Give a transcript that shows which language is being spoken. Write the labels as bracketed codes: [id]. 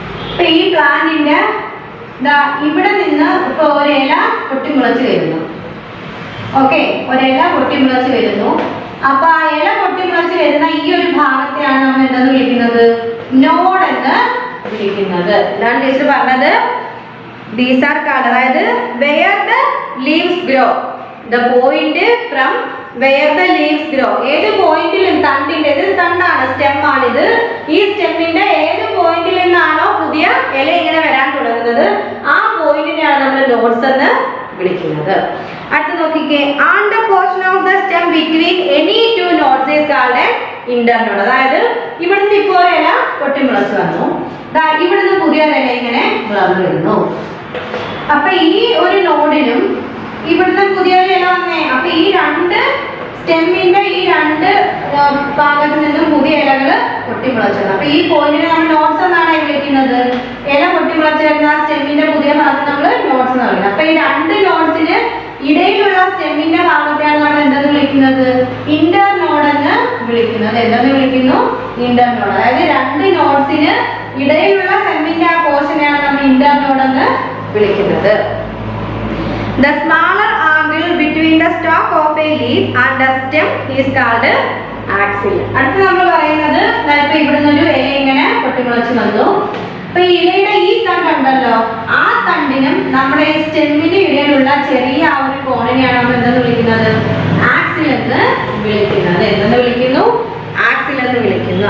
[ml] അപ്പൊ ഈ പ്ലാന്റിന്റെ ഇവിടെ നിന്ന് ഇപ്പൊ ഒരില പൊട്ടിമുളച്ച് വരുന്നു. ഓക്കെ, ഒരില പൊട്ടിമുളച്ച് വരുന്നു. അപ്പൊ ആ ഇല പൊട്ടിമുളച്ച് വരുന്ന ഈ ഒരു ഭാഗത്തെയാണ് നമ്മൾ എന്തെന്ന് വിളിക്കുന്നത്? നോഡ് എന്ന് വിളിക്കുന്നത്. എന്താണ് ടീച്ചർ പറഞ്ഞത്? [en] These are called, അതായത് where the leaves grow, the point from where the leaves grow. [ml] ഏത് പോയിന്റിലും തണ്ടിന്റെ ഇത് തണ്ടാണ്, സ്റ്റെം ആണിത്. ഈ സ്റ്റെമ്മിന്റെ ഏത് പോയിന്റിൽ നിന്നാണോ പുതിയ ഇല ഇങ്ങനെ വരാൻ തുടങ്ങുന്നത് ആ പോയിന്റിനെയാണ് നമ്മൾ നോഡ്സ് എന്ന് വിളിക്കുന്നത്. അടുത്ത നോക്കിക്കേ. [en] And the portion of the stem between any two nodes is called an internode. [ml] അതായത് ഇവിടുന്ന് ഇപ്പോൾ ഇല പൊട്ടിമുളച്ച് വന്നു, ഇവിടുന്ന് പുതിയ ഇല ഇങ്ങനെ വളർന്നു വരുന്നു. അപ്പൊ ഈ ഒരു നോഡിനും ഇവിടുന്ന് പുതിയ ഇല വന്നേ. അപ്പൊ ഈ രണ്ട് സ്റ്റെമ്മിന്റെ ഈ രണ്ട് ഭാഗത്ത് നിന്നും പുതിയ ഇലകൾ പൊട്ടിമുളച്ചത്. അപ്പൊ ഈ പോയിന്റിനെ നമ്മൾ നോട്ട്സ് എന്നാണ് വിളിക്കുന്നത്. ഇല പൊട്ടിമുളച്ച് വരുന്ന സ്റ്റെമ്മിന്റെ പുതിയ ഭാഗത്ത് നമ്മൾ നോട്ട്സ് എന്ന് പറയുന്നത്. അപ്പൊ ഈ രണ്ട് നോട്ട്സിന് ഇടയിലുള്ള സ്റ്റെമ്മിന്റെ ഭാഗത്തെയാണ് നമ്മൾ എന്തെന്ന് വിളിക്കുന്നത്? ഇന്റർ നോഡ് എന്ന് വിളിക്കുന്നത്. എന്തെന്ന് വിളിക്കുന്നു? ഇന്റർനോഡ്. അതായത് രണ്ട് നോഡ്സിന് ഇടയിലുള്ള സെമ്മിന്റെ ആ പോർഷനെയാണ് നമ്മൾ ഇന്റർനോഡ് എന്ന് വിളിക്കുന്നത്. [en] The smaller angle between the stalk of a leaf and the stem is called axil. [ml] അടുത്ത നമ്മൾ പറയുന്നത് ഇപ്പൊ ഇവിടുന്ന് ഒരു ഇല ഇങ്ങനെ പൊട്ടിമുളച്ച് വന്നു. അപ്പൊ ഈ ഇലയുടെ ഈ തണ്ടുണ്ടല്ലോ, ആ തണ്ടിനും നമ്മുടെ സ്റ്റെമ്മിന്റെ ഇടയിലുള്ള ചെറിയ ആ ഒരു കോണിനെയാണ് നമ്മൾ എന്തെന്ന് വിളിക്കുന്നത്? ആക്സിൽ എന്ന് വിളിക്കുന്നത്. എന്തെന്ന് വിളിക്കുന്നു? ആക്സിൽ എന്ന് വിളിക്കുന്നു.